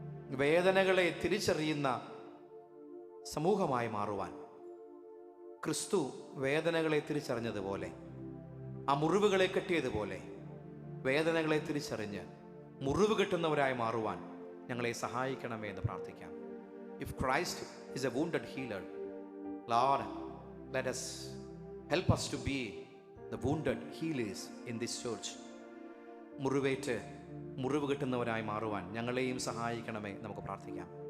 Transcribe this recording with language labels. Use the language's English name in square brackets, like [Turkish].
[Malayalam] വേദനകളെ തിരിച്ചറിയുന്ന സമൂഹമായി മാറുവാൻ ക്രിസ്തു വേദനകളെ തിരിച്ചറിഞ്ഞതുപോലെ, ആ മുറിവുകളെ കെട്ടിയതുപോലെ വേദനകളെ തിരിച്ചറിഞ്ഞ് മുറിവ് കെട്ടുന്നവരായി മാറുവാൻ ഞങ്ങളെ സഹായിക്കണമേ എന്ന് പ്രാർത്ഥിക്കാം. [English] If Christ is a wounded healer, Lord, let us help us to be the wounded healers in this church. [Malayalam] മുറിവേറ്റ് മുറിവ് കിട്ടുന്നവരായി മാറുവാൻ ഞങ്ങളെയും സഹായിക്കണമേ നമുക്ക് പ്രാർത്ഥിക്കാം.